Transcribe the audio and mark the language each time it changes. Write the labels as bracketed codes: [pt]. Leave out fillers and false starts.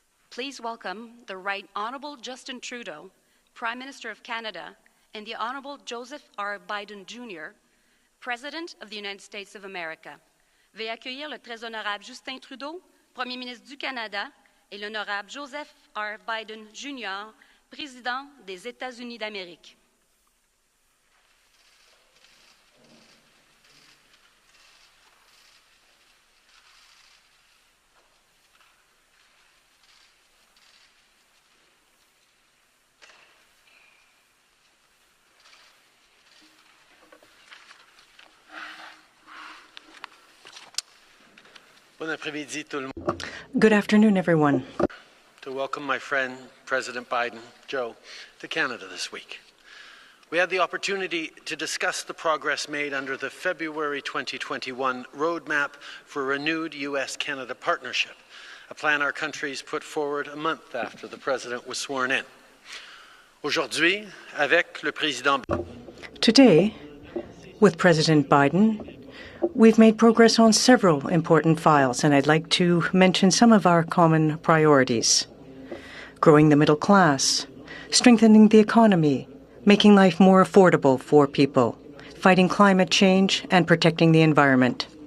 [en] Please welcome the Right Honourable Justin Trudeau, Prime Minister of Canada, and the Honourable Joseph R. Biden Jr., President of the United States of America. [fr] Veuillez accueillir le très honorable Justin Trudeau, Premier ministre du Canada, et l'honorable Joseph R. Biden Jr., Président des États-Unis d'Amérique. [en] Good afternoon, everyone. To welcome my friend, President Biden, Joe, to Canada this week. We had the opportunity to discuss the progress made under the February 2021 Roadmap for Renewed U.S.-Canada Partnership, a plan our countries put forward a month after the President was sworn in. [fr] Aujourd'hui, avec le Président. [en] Today, with President Biden, we've made progress on several important files, and I'd like to mention some of our common priorities. Growing the middle class, strengthening the economy, making life more affordable for people, fighting climate change, and protecting the environment.